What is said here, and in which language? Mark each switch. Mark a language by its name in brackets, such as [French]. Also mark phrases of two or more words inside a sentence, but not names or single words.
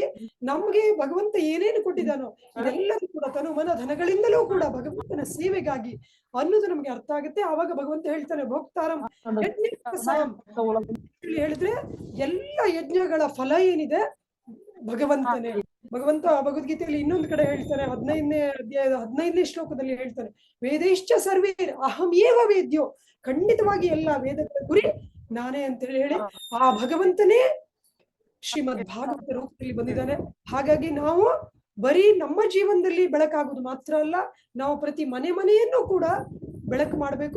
[Kannada] ನಮ್ಗೆ ಭಗವಂತ ಏನೇನು ಕೊಟ್ಟಿದ್ದಾನೋ ಇದೆಲ್ಲದೂ ಕೂಡ ತನು ಮನ ಧನಗಳಿಂದಲೂ ಕೂಡ ಭಗವಂತನ ಸೇವೆಗಾಗಿ ಅನ್ನೋದು ನಮ್ಗೆ ಅರ್ಥ ಆಗುತ್ತೆ. ಆವಾಗ ಭಗವಂತ ಹೇಳ್ತಾನೆ, ಭೋಕ್ತಾರಂ ಹೇಳಿದ್ರೆ ಎಲ್ಲ ಯಜ್ಞಗಳ ಫಲ ಏನಿದೆ ಭಗವಂತನೇ. ಭಗವಂತ ಭಗವದ್ಗೀತೆಯಲ್ಲಿ ಇನ್ನೊಂದು ಕಡೆ ಹೇಳ್ತಾನೆ, 15ನೇ ಅಧ್ಯಾಯದ 15ನೇ ಶ್ಲೋಕದಲ್ಲಿ ಹೇಳ್ತಾನೆ, [Sanskrit] ವೇದೈಶ್ಚ ಸರ್ವೇ ಅಹಂ ಏವ ವೇದ್ಯೋ, [Kannada] ಖಂಡಿತವಾಗಿ ಎಲ್ಲ ವೇದಗಳ ಗುರಿ ನಾನೇ ಅಂತ ಹೇಳಿ ಆ ಭಗವಂತನೇ ಶ್ರೀಮದ್ ಭಾಗವತ ರೂಪದಲ್ಲಿ ಬಂದಿದ್ದಾನೆ. ಹಾಗಾಗಿ ನಾವು ಬರೀ ನಮ್ಮ ಜೀವನದಲ್ಲಿ ಬೆಳಕಾಗುವುದು ಮಾತ್ರ ಅಲ್ಲ, ನಾವು ಪ್ರತಿ ಮನೆಯನ್ನು ಕೂಡ ಬೆಳಕು ಮಾಡಬೇಕು.